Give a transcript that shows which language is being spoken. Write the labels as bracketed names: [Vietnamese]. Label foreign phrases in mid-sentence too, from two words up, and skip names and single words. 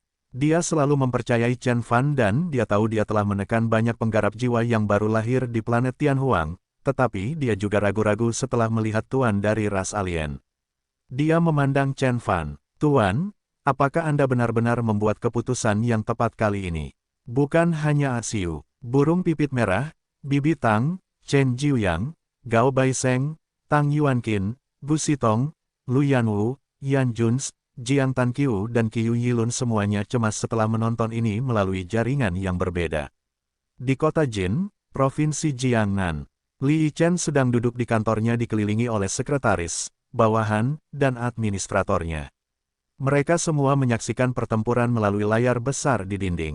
[Indonesian] Dia selalu mempercayai Chen Fan dan dia tahu dia telah menekan banyak penggarap jiwa yang baru lahir di planet Tianhuang, tetapi dia juga ragu-ragu setelah melihat tuan dari ras alien. Dia memandang Chen Fan. "Tuan, apakah Anda benar-benar membuat keputusan yang tepat kali ini?" Bukan hanya Asiu, burung pipit merah, Bibi Tang, Chen Jiuyang, Gao Baiseng, Tang Yuanqin, Gu Sitong, Lu Yanwu, Yan Juns, Jiang Tanqiu dan Qiu Yilun semuanya cemas setelah menonton ini melalui jaringan yang berbeda. Di kota Jin, Provinsi Jiangnan, Li Yichen sedang duduk di kantornya dikelilingi oleh sekretaris, bawahan, dan administratornya. Mereka semua menyaksikan pertempuran melalui layar besar di dinding.